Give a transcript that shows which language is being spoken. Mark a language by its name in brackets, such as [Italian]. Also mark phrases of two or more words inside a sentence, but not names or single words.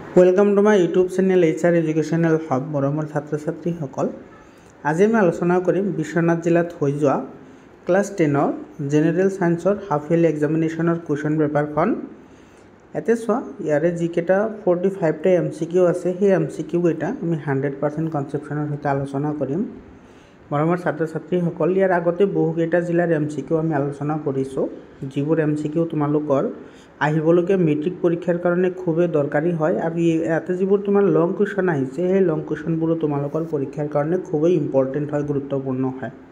[English] Welcome to my YouTube channel HR Educational Hub [Assamese] मरমৰ ছাত্ৰ ছাত্ৰীসকল আজি আমি আলোচনা কৰিম বিশ্বনাথ জিলাত হৈ যোৱা ক্লাস 10 [English] General Science half yearly examination question paper [Assamese] এতে সোৱা ইয়াৰে যিকেটা 45 টা MCQ আছে সেই MCQ এটা আমি 100% কনসেপচনৰ সৈতে আলোচনা কৰিম মৰমৰ ছাত্ৰ ছাত্ৰীসকল ইয়াৰ আগতে বহুকেটা জিলাৰ MCQ আমি আলোচনা কৰিছো যিবোৰ MCQ তোমালোকৰ আহিবলগীয়া মেট্ৰিক পৰীক্ষাৰ কাৰণে খুবেই দৰকাৰী হয় আৰু ইয়াতে যিবোৰ তোমাৰ [English] long question [Assamese] আহিছে সেই [English] long questions [Assamese] তোমালোকৰ পৰীক্ষাৰ কাৰণে খুবেই ইম্পৰ্টেন্ট হয় গুৰুত্বপূৰ্ণ হয়